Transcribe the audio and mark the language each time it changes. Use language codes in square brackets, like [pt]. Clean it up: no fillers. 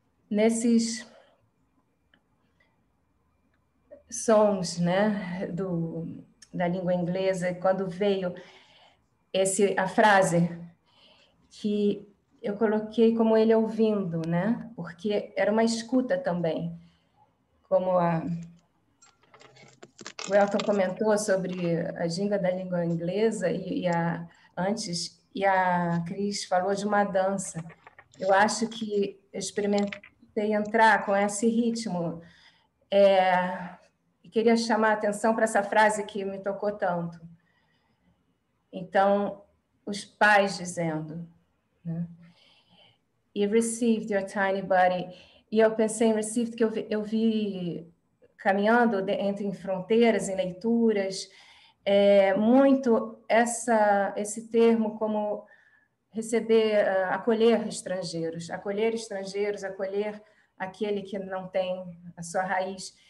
[pt] Nesses sons, né, da língua inglesa, quando veio a frase que eu coloquei como ele ouvindo, né, porque era uma escuta também, como o Elton comentou sobre a ginga da língua inglesa antes, e a Cris falou de uma dança. Eu acho que eu experimentei entrar com esse ritmo, e queria chamar a atenção para essa frase que me tocou tanto. Então, os pais dizendo, né? [en] You received your tiny body. [pt] E eu pensei em received, que eu vi caminhando entre fronteiras, em leituras, muito esse termo como receber, acolher estrangeiros, acolher aquele que não tem a sua raiz.